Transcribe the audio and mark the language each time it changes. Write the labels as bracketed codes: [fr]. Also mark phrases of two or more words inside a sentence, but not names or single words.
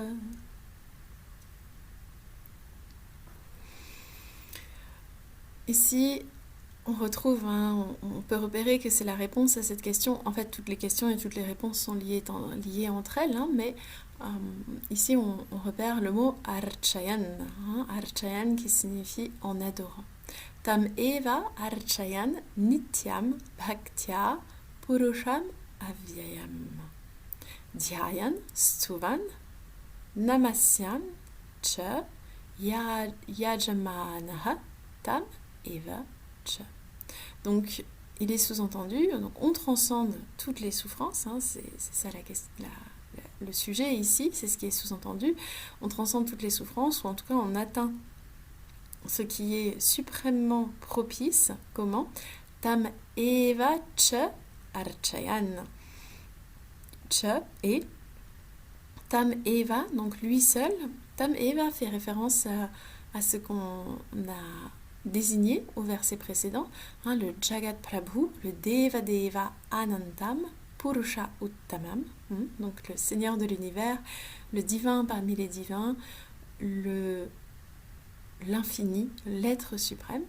[fr] Ici, on retrouve, on peut repérer que c'est la réponse à cette question. En fait, toutes les questions et toutes les réponses sont liées entre elles, mais ici, on repère le mot archayan, archayan qui signifie en adorant. [sa] तम् एव अर्चयन् नित्यं भक्त्या पुरुषम् अव्ययम्. ध्यायन् स्तुवन् नमस्यन् च यजमानः तम् एव. [fr] Donc, il est sous-entendu, donc on transcende toutes les souffrances, c'est ça le sujet ici, c'est ce qui est sous-entendu. On transcende toutes les souffrances, ou en tout cas on atteint ce qui est suprêmement propice. Comment? [sa] तम् एव च अर्चयन्. Cha et तम् एव, [fr] donc lui seul. [sa] तम् एव [fr] fait référence à ce qu'on a désigné au verset précédent, le [sa] जगत् प्रभु, [fr] le [sa] देव देव अनन्तम्, पुरुष उत्तमम्, [fr] donc le Seigneur de l'univers, le divin parmi les divins, l'infini, l'être suprême.